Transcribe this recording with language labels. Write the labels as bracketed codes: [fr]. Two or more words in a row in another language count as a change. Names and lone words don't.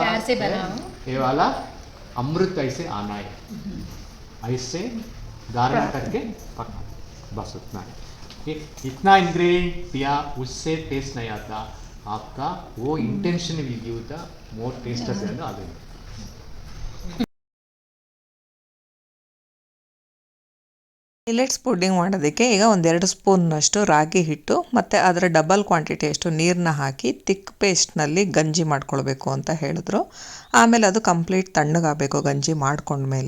[hi] प्यार से है, बनाओ। ये वाला अमृत ऐसे आना है, ऐसे धारणा करके पका, बस उतना है। ये इतना इंग्रेडिएंट दिया, उससे टेस्ट नहीं आता, आपका वो [en] intention will give the more taste [hi] ಅದು [en] millets pudding [kn] ಮಾಡೋದಕ್ಕೆ ಈಗ 1-2 ಸ್ಪೂನ್ನಷ್ಟು ರಾಗಿ ಹಿಟ್ಟು ಮತ್ತು ಅದರ [en] double quantity [kn] ನೀರನ್ನ ಹಾಕಿ [en] thick paste [kn] ಗಂಜಿ ಮಾಡ್ಕೊಳ್ಬೇಕು ಅಂತ ಹೇಳಿದ್ರು. ಆಮೇಲೆ ಅದು ಕಂಪ್ಲೀಟ್ ತಣ್ಣಗಾಗಬೇಕು ಗಂಜಿ ಮಾಡ್ಕೊಂಡ್ಮೇಲೆ.